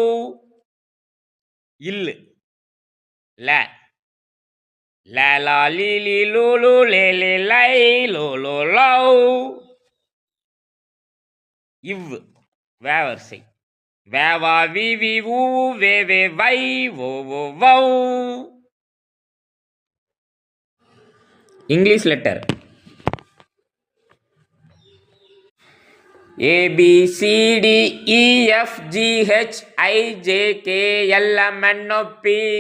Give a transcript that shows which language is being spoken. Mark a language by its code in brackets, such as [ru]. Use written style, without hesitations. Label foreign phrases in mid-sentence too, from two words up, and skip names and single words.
[ta] இல்லு ல ல லா லி லி லு லு லே லே லை லோ லோ லௌ. இவ்வு வே வரிசை வே வா வி வி ஊ வே வே வை ஓ ஓ வௌ. [en] English letter A B C D E F G H I J K L M N O P